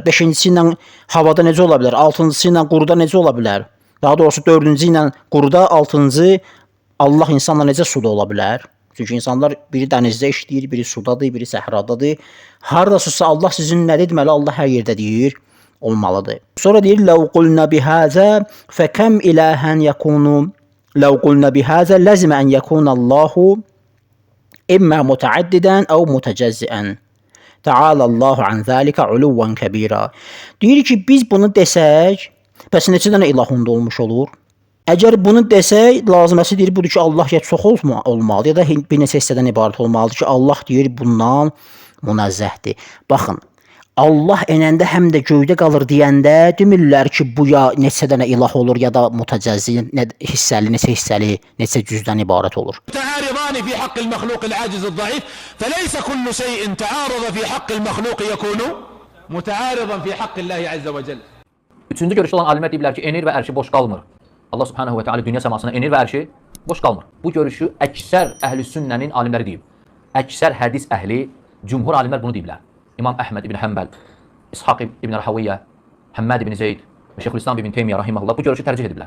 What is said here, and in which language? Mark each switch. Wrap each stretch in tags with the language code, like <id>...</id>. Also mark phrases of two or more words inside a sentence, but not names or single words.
<az>Beşincisi ilə havada necə ola bilər? Altıncısı ilə quruda necə ola bilər? Daha doğrusu dördüncü ilə quruda, altıncı Allah insanla necə suda ola bilər? Çünki insanlar biri dənizdə işləyir, biri sudadır, biri səhradadır. Hardasınızsa Allah sizin nədir? Deməli Allah hər yerdə deyir, olmalıdır. Sonra deyir:</az> <ar>"لو قلنا بهذا فكم إلها يكون لو قلنا بهذا لازم أن يكون الله إما متعددا أو متجزئا. تعالى الله عن ذلك علوا كبيرا."</ar> <az>Deyir ki, biz bunu desək, bəs neçə dənə ilah onda olmuş olur? Əgər bunu desək, lazıməsi deyir budur ki, Allah ya çox olmalı, ya da bir neçə hissədən ibarət olmalıdır ki, Allah deyir bundan münazzəhdir. Baxın, Allah enəndə həm də göydə qalır deyəndə demirlər ki, bu ya neçə dənə ilah olur, ya da mutacəzzi, hissəli, neçə hissəli, neçə cüzdən ibarət olur.</az> <ar>متعارضان في حق المخلوق العاجز الضعيف فليس كل شيء تعارض في حق المخلوق يكون متعارضا في حق الله عز وجل.</ar> <az>Üçüncü görüşdə olan alimlər deyiblər ki, enir və ərşi boş qalmır. Allah subhanahu və teala dünya səmasına enir və ərşi boş qalmır. Bu görüşü əksər əhl-i sünnənin alimləri deyib. Əksər hədis əhli, cümhur alimlər bunu deyiblər. İmam Əhməd ibn Həmbəl, İshaq ibn Rahawiyyə, Həmməd ibn Zeyd, Şeyxülislam ibn Teymiyyə rahimehullah bu görüşü tərcih ediblər.</az>